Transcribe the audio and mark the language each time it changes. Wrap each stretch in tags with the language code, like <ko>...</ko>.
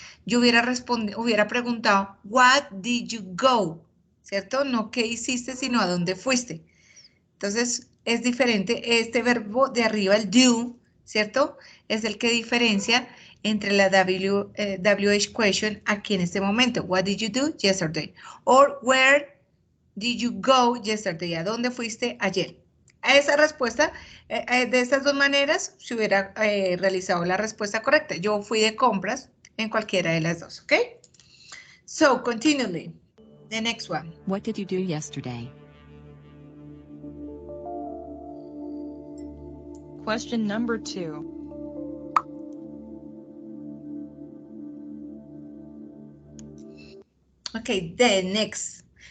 <es>Yo hubiera preguntado,</es> <en>what did you go?</en> <es>¿Cierto? No qué hiciste, sino a dónde fuiste. Entonces, es diferente. Este verbo de arriba, el do, ¿cierto? Es el que diferencia entre la WH question aquí en este momento.</es> <en>What did you do yesterday? Or where did you go yesterday?</en> <es>¿A dónde fuiste ayer? A esa respuesta, de estas dos maneras, se hubiera realizado la respuesta correcta. Yo fui de compras en cualquiera de las dos, ¿ok?</es> <en>So, continually. The next one. What did you do yesterday? Question number 2. Okay, the next.</en>